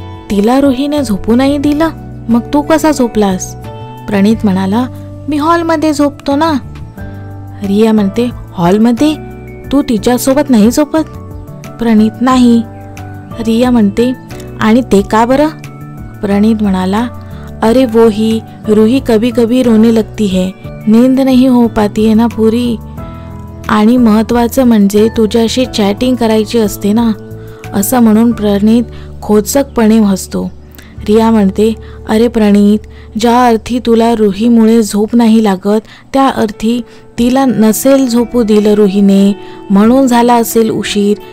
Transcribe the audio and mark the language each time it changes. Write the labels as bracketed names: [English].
[Marathi] तिला रुहीने झोपू नाही दिलं, मग तू कसा झोपलास? प्रणीत म्हणाला, मी हॉलमध्ये झोपतो ना. रिया म्हणते, हॉलमध्ये? तू तिच्यासोबत नाही झोपत? प्रणीत, नाही. रिया म्हणते, आणि ते का बरं? प्रणीत म्हणाला, [Hindi] अरे वो ही रूही कभी कभी रोने लगती है, नींद नहीं हो पाती है ना पूरी. [Marathi] आणि महत्त्वाचं म्हणजे तुझ्याशी चॅटिंग करायची असते ना, असं म्हणून प्रणीत खोचकपणे हसतो. रिया म्हणते, अरे प्रणीत, ज्या अर्थी तुला रुहीमुळे झोप नाही लागत, त्या अर्थी तिला नसेल झोपू दिलं रुहीने, म्हणून झाला असेल उशीर.